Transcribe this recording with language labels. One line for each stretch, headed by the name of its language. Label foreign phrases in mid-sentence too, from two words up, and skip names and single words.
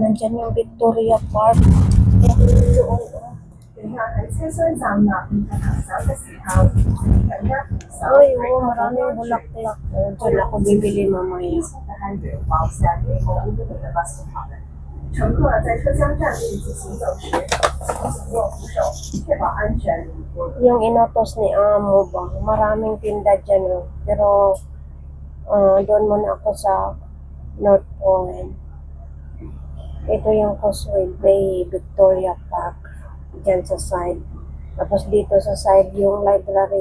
Filipino: Nandyan yung Victoria Park. Doon, oh. Ay, oh, maraming bulaklak. Oh, dyan ako bibili mamaya.
Chinese: 乘客在车厢站立及行走时，请握扶手，确保安全。
Filipino: Yung inotos ni Amo ba? Maraming tinda dyan. Oh. Pero, doon muna ako sa North Point. Ito yung Causeway Bay, Victoria Park. Dyan sa side. Tapos dito sa side yung library.